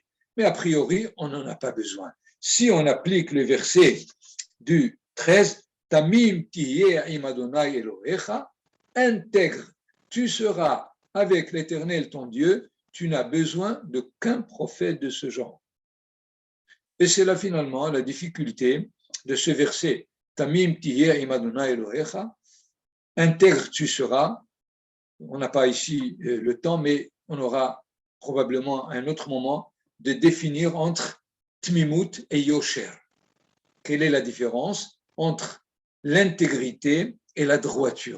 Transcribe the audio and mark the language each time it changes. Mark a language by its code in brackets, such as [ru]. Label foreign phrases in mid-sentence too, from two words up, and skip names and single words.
[fr] Mais a priori, on n'en a pas besoin. Si on applique le verset du 13, [he] תמים תהיה עם ה' אלהיך, [fr] intègre, tu seras avec l'Éternel ton Dieu, tu n'as besoin d'aucun prophète de ce genre. Et c'est là finalement la difficulté de ce verset. [he] תמים תהיה עם ה' אלהיך, [fr] intègre tu seras. On n'a pas ici le temps, mais on aura probablement un autre moment de définir entre tmimut et yosher. Quelle est la différence entre l'intégrité et la droiture?